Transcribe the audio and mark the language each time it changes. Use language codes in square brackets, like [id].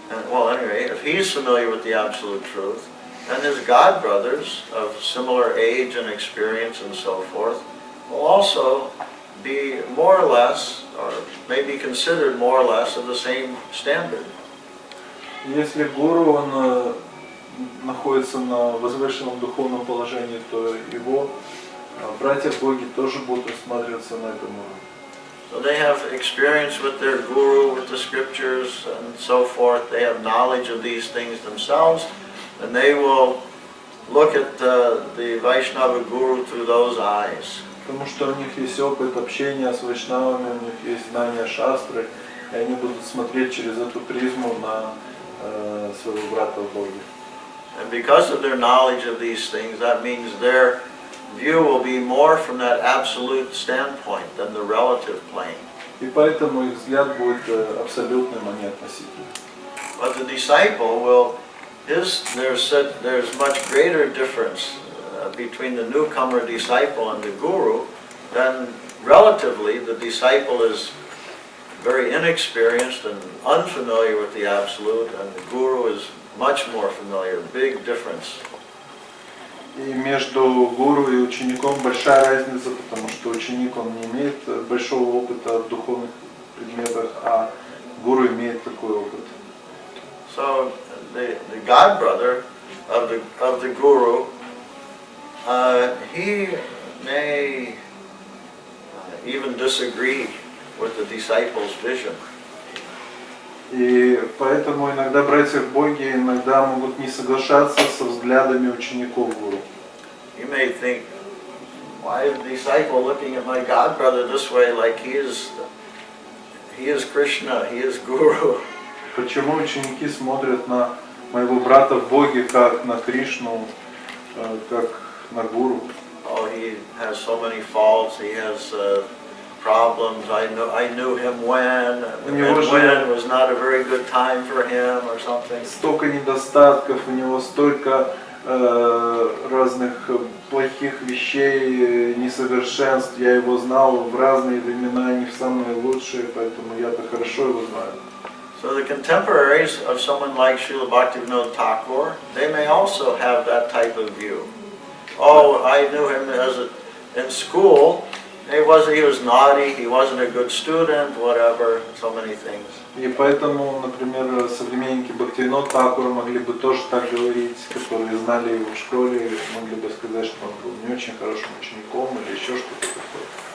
[en] well, anyway, if he's familiar with the absolute truth, then his God brothers of similar age and experience and so forth will also be more or less, or maybe considered more or less of the same standard. [ru] Если гуру он находится на возвышенном духовном положении, то его братья в Боге тоже будут рассматриваться на этом уровне. [en] So they have experience with their guru, with the scriptures and so forth. They have knowledge of these things themselves, and they will look at the Vaishnava guru through those eyes. [ru] Потому что у них есть опыт общения с вайшнавами, у них есть знания шастры, и они будут смотреть через эту призму на своего брата в Боге. [en] And because of their knowledge of these things, that means their view will be more from that absolute standpoint than the relative plane. [ru] И поэтому их взгляд будет абсолютным, а не относительным. [en] But the disciple will, there's much greater difference between the newcomer disciple and the guru than relatively the disciple is very inexperienced and unfamiliar with the absolute, and the guru is much more familiar. Big difference. [ru] И между гуру и учеником большая разница, потому что ученик он не имеет большого опыта в духовных предметах, а гуру имеет такой опыт. [en] So the god brother of the guru, he may even disagree with the disciple's vision. [ru] И поэтому иногда братья в Боге иногда могут не соглашаться со взглядами учеников гуру. [en] You may think, why is the disciple looking at my god brother this way, like he is Krishna, he is guru? [ru] Почему ученики смотрят на моего брата в Боге как на Кришну, как на гуру? [en] Oh, he has so many faults, he has problems. I knew him when was not a very good time for him or something. [ru] Столько недостатков, у него столько разных плохих вещей, несовершенств. Я его знал в разные времена, не в самые лучшие, поэтому я-то хорошо его знаю. [en] So the contemporaries of someone like Srila Bhaktivinoda Thakur, they may also have that type of view. Oh, I knew him in school. He was naughty, he wasn't a good student, whatever, so many things. [ru] И поэтому, например, современники Бхактивинода Тхакура могли бы тоже так говорить, которые знали его в школе, могли бы сказать, что он был не очень хорошим учеником или еще что-то такое.